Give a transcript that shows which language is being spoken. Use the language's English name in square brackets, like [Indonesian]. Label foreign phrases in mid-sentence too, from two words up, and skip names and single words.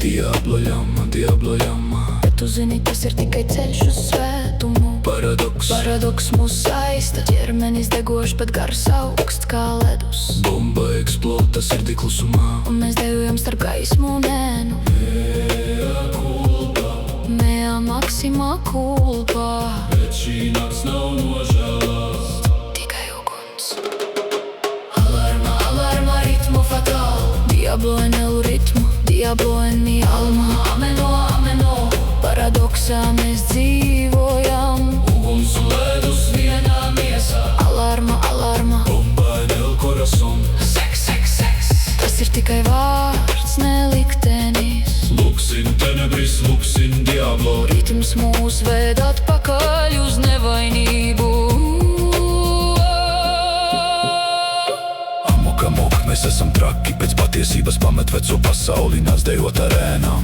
[Spanish] Diablo jama, [Latvian] Bet tu zini, tas ir tikai ceļš uz svētumu. paradoks. Paradoks mūs saista, ķermenis degošs, bet gars augsts kā ledus. Bomba eksplota sirdī klusumā. Un mēs dejojam starp gaismu un ēnu. [Latin] Mea maxima culpa. [Latvian] Bet šī nakts nav nožēlās. Tikai uguns. [Spanish] Alarma, alarma, [Latvian] ritmu fatāli. [Spanish] Diablo en el ritmu, diablo en mi alma. Ameno, ameno. [Latvian] Paradoksā mēs dzīvojam. Uguns un ledus vienā miesā. [Spanish] Alarma, alarma. Bomba en el corazon. [Latvian] Seks, seks, seks. Tas ir tikai vārds, ne liktenis. [Latin] Luksin tenebris, luksin diablo. [Latvian] Ritms mūs ved atpakaļ uz nevainību. Amok, mēs esam traki, pēc patiesības pamet veco pasauli, nāc dejot arēnām.